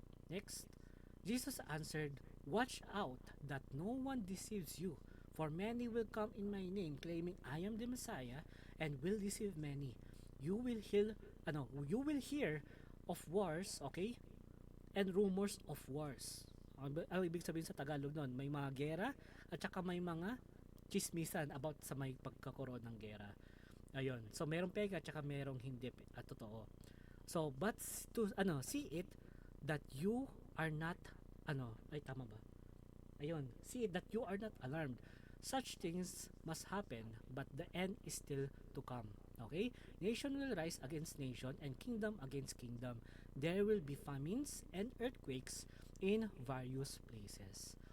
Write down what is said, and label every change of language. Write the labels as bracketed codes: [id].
[en] Next, Jesus answered, watch out that no one deceives you, for many will come in my name claiming I am the Messiah and will deceive many. You will hear of wars, okay? And rumors of wars. [tl] Ang ibig sabihin sa Tagalog nun, may mga gera at saka may mga chismisan about sa may pagkakaroon ng gera. Ayun. So merong peka at saka merong hindi at totoo. [en] So but to see it that you are not [tl] tama ba? [en] Ayun, see it that you are not alarmed. Such things must happen, but the end is still to come. Okay? Nation will rise against nation and kingdom against kingdom. There will be famines and earthquakes in various places.